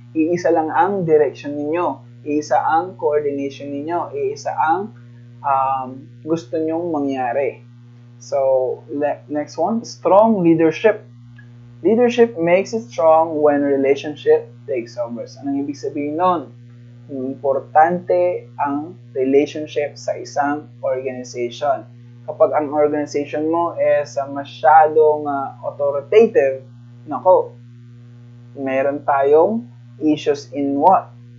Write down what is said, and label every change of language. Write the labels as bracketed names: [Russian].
[Filipino] Iisa lang ang direction ninyo. Iisa ang coordination ninyo. Iisa ang gusto nyong mangyari. [English] So, next one, strong leadership. Leadership makes it strong when relationship takes over. [Filipino] Anong ibig sabihin nun? Importante ang relationship sa isang organization. Kapag ang organization mo is masyadong authoritative, nako, meron tayong issues in what?